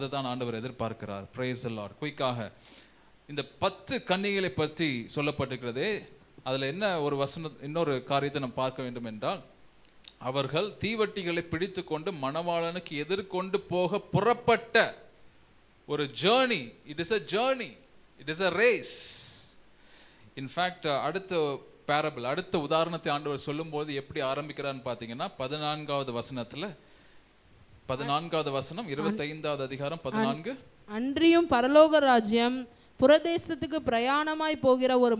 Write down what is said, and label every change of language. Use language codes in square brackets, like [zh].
[ta] அதை தான் ஆண்டவர் எதிர்பார்க்கிறார். Praise the Lord. குயிக்காக இந்த 10 கன்னிகளை பற்றி சொல்லப்பட்டிருக்கிறதே, அதுல என்ன ஒரு வசனம், இன்னொரு காரியத்தை நம்ம பார்க்க வேண்டும் என்றால், அவர்கள் தீவட்டிகளை பிடித்து கொண்டு மணவாளனுக்கு எதிர்கொண்டு போக புறப்பட்ட ஒரு journey. [en] It is a journey, it is a race. In fact, [ta] அடுத்த பேரபிள், அடுத்த உதாரணத்தை ஆண்டவர் சொல்லும்போது எப்படி ஆரம்பிக்கிறான்னு பார்த்தீங்கன்னா 14வது வசனத்துல, 14வது வசனம் 25வது அதிகாரம் 14. அன்றியும் பரலோக ராஜ்யம் புரதேசத்துக்கு பிரயாணமாய் போகிற ஒரு